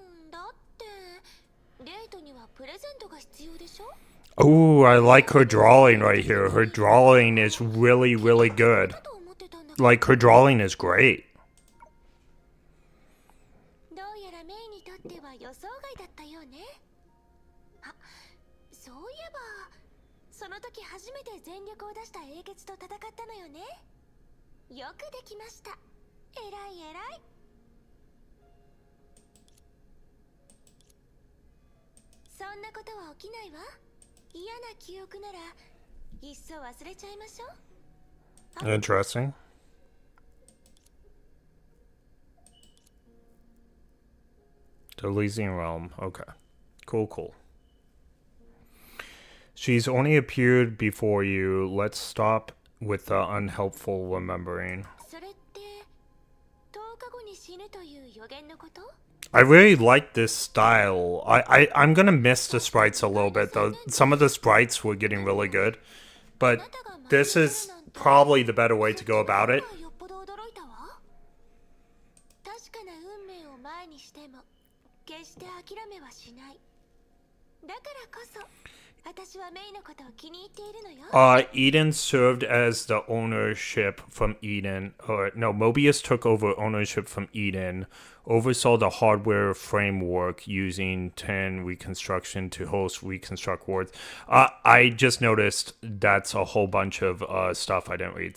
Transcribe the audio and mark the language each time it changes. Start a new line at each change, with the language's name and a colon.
Japanese: だってデートにはプレゼントが必要でしょ？
English: Oh, I like her drawing right here. Her drawing is really, really good. Like, her drawing is great.
Japanese: どうやらメイにとっては予想外だったようね。あ、そういえばその時初めて全力を出した英傑と戦ったのよね。よくできました。えらいえらい。そんなことは起きないわ。嫌な記憶ならいっそ忘れちゃいましょう。
English: Interesting. The Elysian realm. Okay. Cool. She's only appeared before you. Let's stop with the unhelpful remembering.
Japanese: それって10日後に死ぬという予言のこと？
English: I really like this style. I'm gonna miss the sprites a little bit though. Some of the sprites were getting really good. But this is probably the better way to go about it.
Japanese: よっぽど驚いたわ。確かな運命を前にしても決して諦めはしない。だからこそ私はメイのことを気に入っているのよ。
English: Eden served as the ownership from Eden. Mobius took over ownership from Eden, oversaw the hardware framework using 10 reconstruction to host reconstruct wards. I just noticed that's a whole bunch of stuff I didn't read.